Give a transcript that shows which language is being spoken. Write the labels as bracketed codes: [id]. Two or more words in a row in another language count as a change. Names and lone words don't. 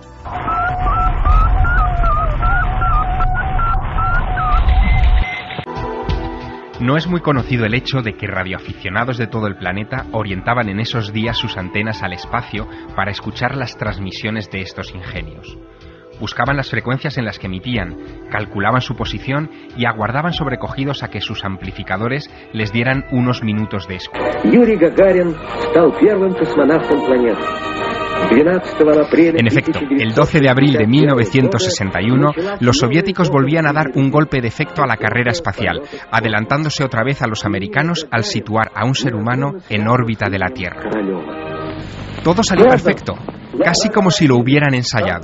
[es] No es muy conocido el hecho de que radioaficionados de todo el planeta orientaban en esos días sus antenas al espacio para escuchar las transmisiones de estos ingenios. Buscaban las frecuencias en las que emitían, calculaban su posición y aguardaban sobrecogidos a que sus amplificadores les dieran unos minutos de escucha. [ru] Yuri Gagarin стал первым космонавтом планеты. [es] En efecto, el 12 de abril de 1961, los soviéticos volvían a dar un golpe de efecto a la carrera espacial, adelantándose otra vez a los americanos al situar a un ser humano en órbita de la Tierra. Todo salió perfecto, casi como si lo hubieran ensayado.